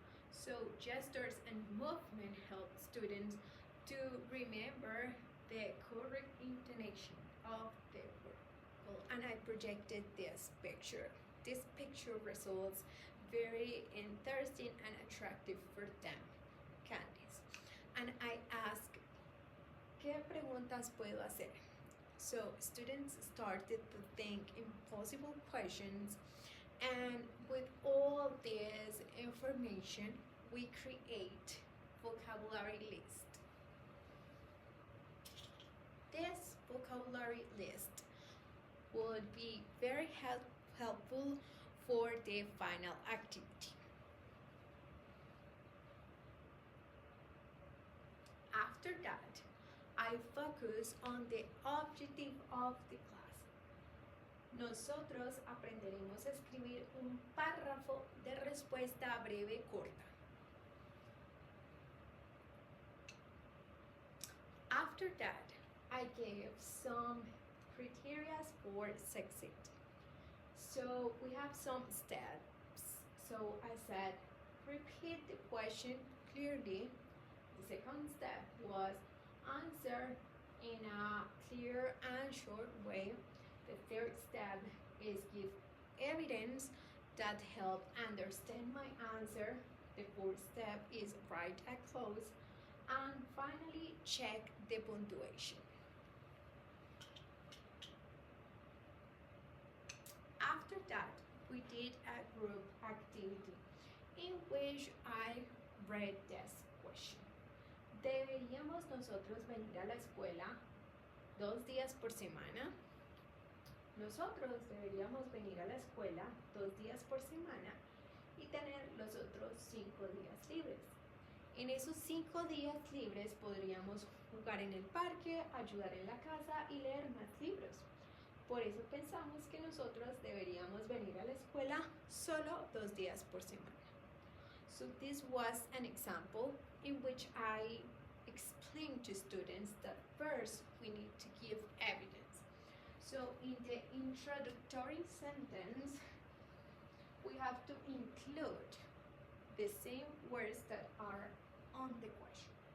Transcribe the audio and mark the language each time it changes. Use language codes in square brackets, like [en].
[en] So gestures and movement help students to remember the correct intonation of the word. Well, and I projected this picture. This picture results very interesting and attractive for them, Candice. And I ask, [es] ¿qué preguntas puedo hacer? [en] So students started to think impossible questions, and with all this information, we create vocabulary list. This vocabulary list would be very helpful for the final activity. After that, I focus on the objective of the class. [es] Nosotros aprenderemos a escribir un párrafo de respuesta breve corta. [en] After that, I gave some criteria for succeed. So we have some steps. So I said, repeat the question clearly, The second step was answer in a clear and short way. The third step is give evidence that help understand my answer. The fourth step is write a clause. And finally, check the punctuation. After that, we did a group activity in which I read this question. [es] ¿Deberíamos nosotros venir a la escuela 2 días por semana? Nosotros deberíamos venir a la escuela 2 días por semana y tener los otros 5 días libres. En esos 5 días libres podríamos jugar en el parque, ayudar en la casa y leer más libros. Por eso pensamos que nosotros deberíamos venir a la escuela solo 2 días por semana. [en] So this was an example in which I explained to students that first we need to give evidence. So in the introductory sentence, we have to include the same words that are on the question.